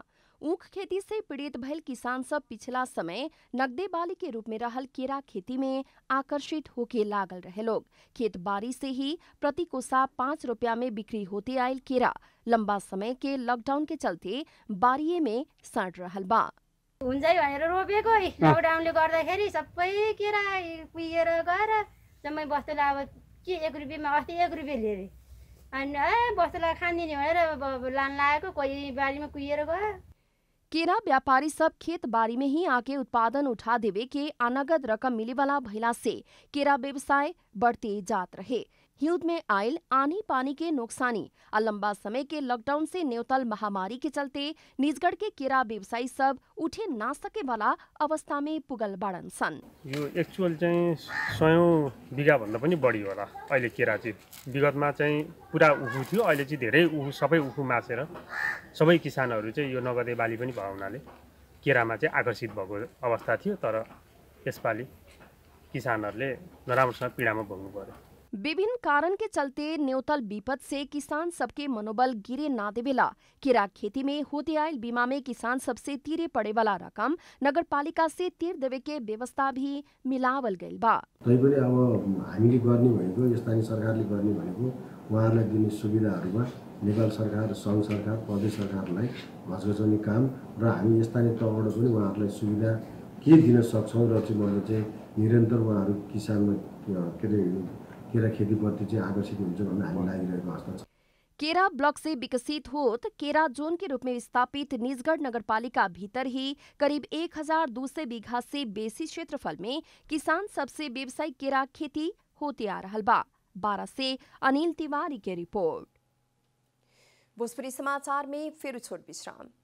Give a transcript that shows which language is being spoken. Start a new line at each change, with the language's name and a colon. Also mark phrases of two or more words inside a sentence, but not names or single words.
Bhojpuri: ऊख खेती से पीड़ित भइल किसान सब पिछला समय नगदे बाली के रूप में रहल केरा खेती में आकर्षित होके लागल रहे लोग। खेत बारी से ही प्रति कोसा 5 रुपया में बिक्री होते आयल केरा लंबा समय के लॉकडाउन के चलते बारिये में सड़ रहल बा।
Nepali: हुन्छ भनेर रोपेको लकडाउनले गर्दाखेरि सबै केरा कुहिएर गएर जम्मै बस्तुलाई अब के 1 रुपैयाँमा अस्ति 1 रुपैयाँ लिएर अनि बस्तुलाई खानिदिने भनेर लान लागेको कोही बारीमा कुहिएर गयो।
Bhojpuri: केरा व्यापारी सब खेत बारी में ही आके उत्पादन उठा देवे के अनगद रकम मिले वाला भइला से केरा व्यवसाय बढ़ते जात रहे। हिउद में आयल आनी पानी के नुकसानी और लंबा समय के लॉकडाउन से न्यूतल महामारी के चलते निजगढ़ के केरा व्यवसायी सब उठे ना सके वाला अवस्था में पुगल बाड़न सन।
Nepali: यो एक्चुअल चाहिँ 100 बिघा भन्दा पनि बढी होला अहिले केरा चाहिँ। विगतमा चाहिँ पुरा उखु थियो, अहिले चाहिँ धेरै उखु सबै उखु मासेर सबै किसानहरू चाहिँ यो नगदे बाली पनि भएको हुनाले केरामा चाहिँ आकर्षित भएको अवस्था थियो। तर यसपालि किसानहरूले नराम्रोसँग पीडामा भोग्नु पर्यो।
Bhojpuri: विभिन्न कारण के चलते न्यूतल विपद से किसान सबके मनोबल गिरे ना देवेला केरा खेती में होते आयल बीमा में किसान सबसे तीरे पड़े वाला रकम नगर पालिका से तीर देवे के व्यवस्था भी मिलावल गइल बा।
Nepali: तैपनि अब हामीले गर्ने भनेको स्थानीय सरकारले गर्ने भनेको उहाँहरूलाई दिने सुविधाहरूमा नेपाल सरकार, सङ्घ सरकार, प्रदेश सरकारलाई घचघचाउने काम र हामी स्थानीय तहबाट पनि उहाँहरूलाई सुविधा के दिन सक्छौँ र चाहिँ निरन्तर उहाँहरू किसानमा केरा खेतीप्रति चाहिँ आकर्षित हुन्छ भन्ने हामी लागिरहेको अवस्था छ।
Bhojpuri: केरा ब्लॉक से विकसित होत केरा जोन के रूप में स्थापित निजगढ़ नगरपालिका भीतर ही करीब 1200 बीघा से बेसी क्षेत्रफल में किसान सबसे व्यवसायिक केरा खेती होते आ रहल बा। 12 से अनिल तिवारी की रिपोर्ट। भोजपुरी समाचार में फिर छोट विश्राम।